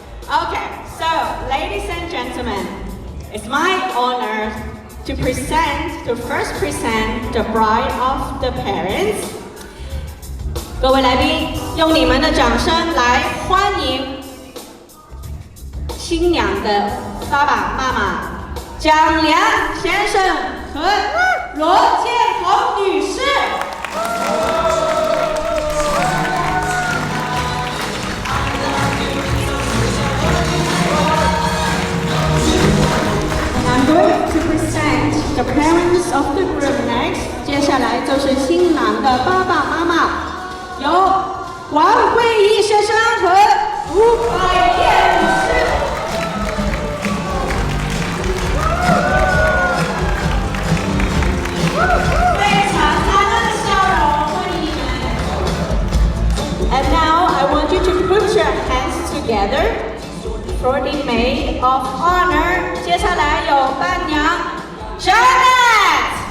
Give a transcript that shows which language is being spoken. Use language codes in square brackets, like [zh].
[en] Okay, so ladies and gentlemen, it's my honor to first present the bride of the parents. [zh] 各位来宾，用你们的掌声来欢迎新娘的爸爸妈妈蒋良先生和罗建红女士。 [en] I'm going to present the parents of the groom next. [zh] 接下来就是新郎的爸爸妈妈，由王慧义先生和吴百燕女士。非常灿烂的笑容，欢迎你们。 [en] And now I want you to put your hands together for the maid of honor. [zh] 接下来有伴娘 Janet。